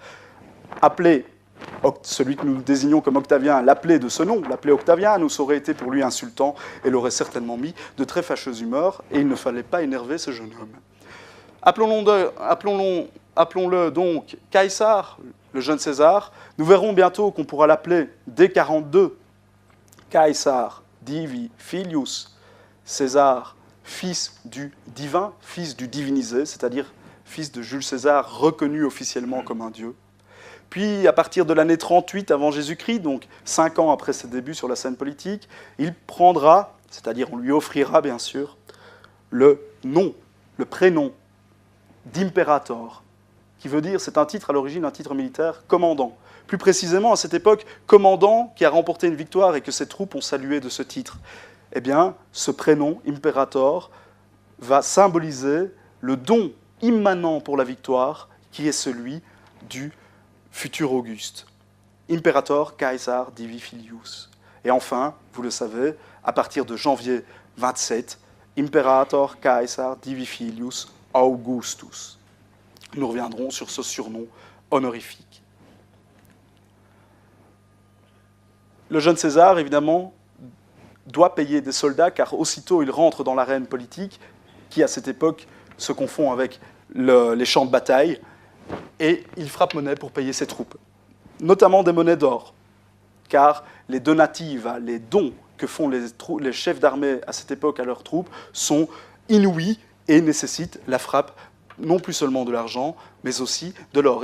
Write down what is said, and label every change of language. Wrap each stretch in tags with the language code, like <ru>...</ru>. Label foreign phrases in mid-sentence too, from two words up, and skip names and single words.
<fr>Appelé, celui que nous désignons comme Octavien, l'appelé de ce nom, l'appelé Octavianus, aurait été pour lui insultant et l'aurait certainement mis de très fâcheuse humeur, et il ne fallait pas énerver ce jeune homme. Appelons-le donc Caesar, le jeune César. Nous verrons bientôt qu'on pourra l'appeler dès 42,</fr> <la>Caesar divi filius,</la> <fr>César, fils du divin, fils du divinisé, c'est-à-dire fils de Jules César, reconnu officiellement comme un dieu. Puis, à partir de l'année 38 avant Jésus-Christ, donc 5 ans après ses débuts sur la scène politique, il prendra, c'est-à-dire on lui offrira bien sûr, le nom, le prénom d'imperator, qui veut dire, c'est un titre à l'origine, un titre militaire, commandant. Plus précisément, à cette époque, commandant qui a remporté une victoire et que ses troupes ont salué de ce titre. Eh bien, ce prénom, imperator, va symboliser le don immanent pour la victoire qui est celui du futur Auguste.</fr> <la>Imperator Caesar divi filius.</la> <fr>Et enfin, vous le savez, à partir de janvier 27,</fr> <la>Imperator Caesar divi filius Augustus.</la> <fr>Nous reviendrons sur ce surnom honorifique. Le jeune César, évidemment, doit payer des soldats, car aussitôt il rentre dans l'arène politique, qui à cette époque se confond avec les champs de bataille, et il frappe monnaie pour payer ses troupes, notamment des monnaies d'or, car les donatives, les dons que font les chefs d'armée à cette époque à leurs troupes sont inouïs et nécessitent la frappe non plus seulement de l'argent, mais aussi de l'or.</fr>